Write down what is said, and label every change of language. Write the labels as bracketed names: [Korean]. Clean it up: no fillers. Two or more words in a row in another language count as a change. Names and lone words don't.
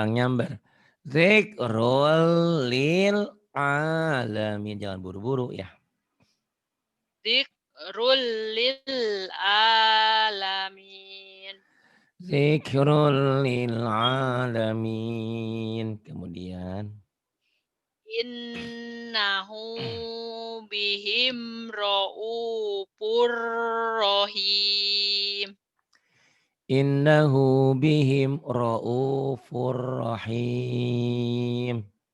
[Indonesian] Kurang nyamber. [Arabic] ذكر للعالمين. [Indonesian] Jangan buru-buru ya. [Arabic] ذكر للعالمين. ذكر للعالمين. [Indonesian] Kemudian. [Arabic] إنه بهم رؤوف رحيم. إنه بهم رؤوف رحيم.